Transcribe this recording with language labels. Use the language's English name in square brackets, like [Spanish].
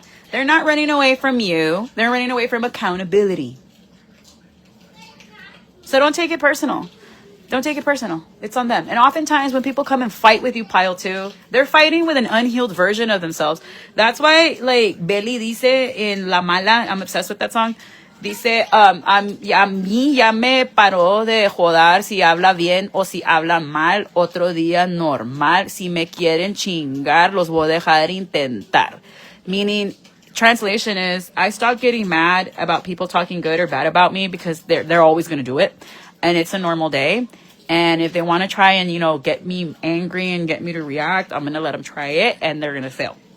[English] They're not running away from you. They're running away from accountability. So don't take it personal. Don't take it personal. It's on them. And oftentimes when people come and fight with you, pile 2, they're fighting with an unhealed version of themselves. That's why, like, Belly dice in La Mala, I'm obsessed with that song. [Spanish] Dice, a mí ya me paró de joder si habla bien o si habla mal. Otro día normal. Si me quieren chingar, los voy a dejar intentar. [English] Meaning, translation is, I stopped getting mad about people talking good or bad about me because they're always going to do it. And it's a normal day. And if they want to try and, you know, get me angry and get me to react, I'm going to let them try it and they're going to fail.